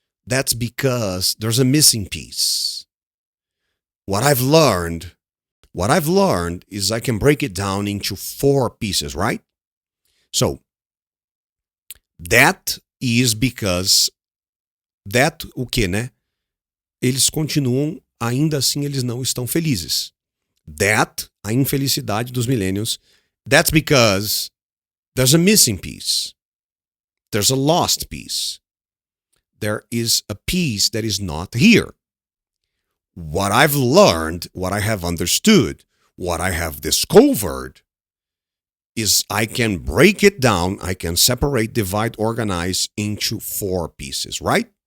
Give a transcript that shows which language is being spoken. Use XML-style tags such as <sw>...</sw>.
<en>That's because there's a missing piece. What I've learned is I can break it down into 4 pieces, right? So, that is because</en> <pt>o que, né? Eles continuam, ainda assim eles não estão felizes.</pt> <en>That,</en> <pt>a infelicidade dos millennials,</pt> <en>that's because there's a missing piece. There's a lost piece. There is a piece that is not here. What I've learned, what I have understood, what I have discovered is I can break it down, I can separate, divide, organize into 4 pieces, right?</en>